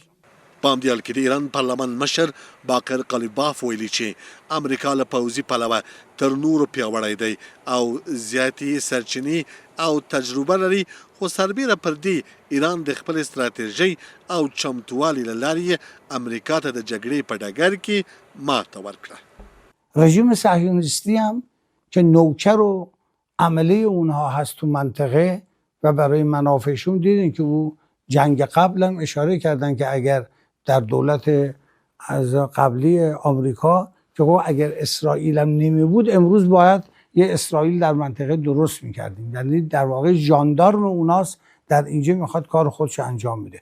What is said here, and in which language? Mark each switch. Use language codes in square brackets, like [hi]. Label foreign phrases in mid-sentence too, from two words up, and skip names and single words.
[ps] په همدې حال کې د ایران پارلمان مشر باقر قالیباف ویلي چې امریکا له پوځي پلوه تر نورو پیاوړی دی او زیاتې سرچینې او تجربه لري، خو سربیره پر دې ایران د خپل استراتیژۍ او چمتووالي له لارې امریکا ته د جګړې په ډګر کې ماته ورکړه. [fa] رژیم صهیونیستی هم که نوکر و عملی اونها هست تو منطقه و برای منافعشون دیدین که او جنگ قبل هم اشاره کردن که اگر در دولت از قبلی آمریکا که اگر اسرائیل هم نمی بود امروز باید یه اسرائیل در منطقه درست میکردیم، یعنی در واقع ژاندارم اوناست در اینجا میخواد کار خودش انجام میده.